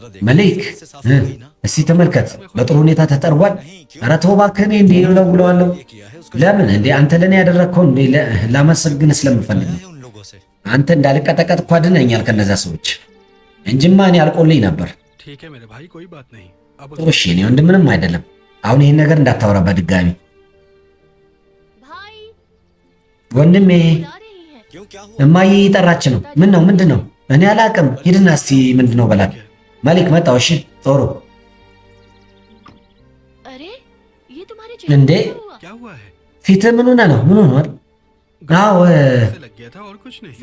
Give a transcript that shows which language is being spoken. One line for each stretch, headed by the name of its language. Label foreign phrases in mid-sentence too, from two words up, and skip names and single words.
Amharic: መሊክ
Hindi: से साफ हो गई ना।
Amharic: እስቲ ተመልከት፣ በጥሩ ሁኔታ ተጠርጓል። ኧረ ተው እባክህ፣ እኔ እንዴ እለውለዋለሁ።
Hindi: ये किया है उसका
Amharic: ለምን እንዴ? አንተ ለኔ ያደረግከው እንዴ ላመሰግን ስለምፈልግ ነው።
Hindi: है उन लोगों से।
Amharic: አንተ እንዳልቀጠቀጥ እኮ አድነኛል ከነዛ ሰዎች እንጂማ እኔ አልቆልኝ ነበር።
Hindi: ठीक है मेरे भाई, कोई बात नहीं। अब
Amharic: ጥሩ እሺ፣ እኔ ወንድም ምንም አይደለም። አሁን ይሄን ነገር እንዳታወራ በድጋሚ
Hindi: भाई
Amharic: ወንድሜ።
Hindi: बुला रही है क्यों, क्या हुआ?
Amharic: እማዬ እየጠራች ነው። ምን ነው? ምንድን ነው? እኔ አላቅም። ሂድና እስቲ ምንድን ነው በላት። መሊክ መጣው። እሺ ጥሩ።
Hindi: अरे ये तुम्हारे
Amharic: እንዴ
Hindi: चेहरे पर हुआ क्या हुआ है?
Amharic: ፊትህ ምን ሆነ ነው? ምን ሆኗል? አዎ
Hindi: से लग गया था और कुछ नहीं।